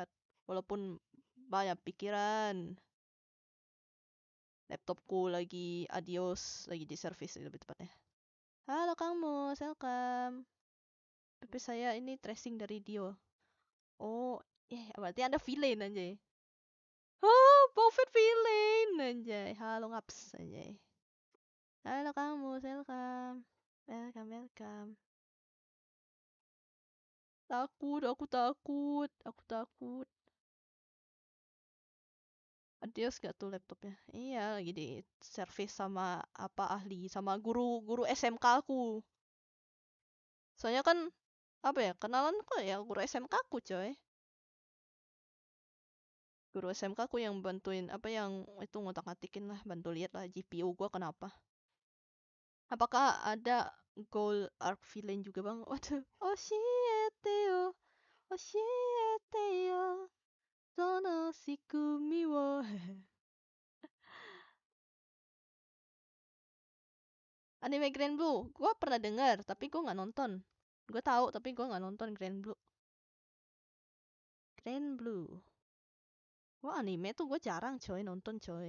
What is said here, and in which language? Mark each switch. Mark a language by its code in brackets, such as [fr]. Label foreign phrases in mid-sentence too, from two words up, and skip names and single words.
[id] Walaupun banyak pikiran. Laptopku lagi adios, lagi di service lebih tepatnya. Halo Kang Mus, welcome. PP saya ini tracing dari Dio. Oh, berarti Anda villain anjay. Oh, Buffett villain anjay. Halo Ngaps anjay. Halo Kang Mus, welcome. [en] Welcome, welcome. [id] Takut, aku takut. Aku takut. Adios gak tuh laptopnya? Iya, lagi di service sama apa ahli, sama guru SMK aku. Soalnya kan apa ya, kenalan kok ya guru SMK aku, coy. Guru SMK aku yang bantuin apa yang itu ngotak-ngatikin lah, bantu lihat lah GPU gua kenapa. Apakah ada [en] goal arc villain [id] juga, Bang? Waduh. [ja] 教えてよ。教えてよ. その仕組みを. [id] Anime Grand Blue, gua pernah dengar, tapi gua nggak nonton. Gua tahu, tapi gua nggak nonton Grand Blue. Grand Blue. Gua anime tuh gue jarang coy nonton coy.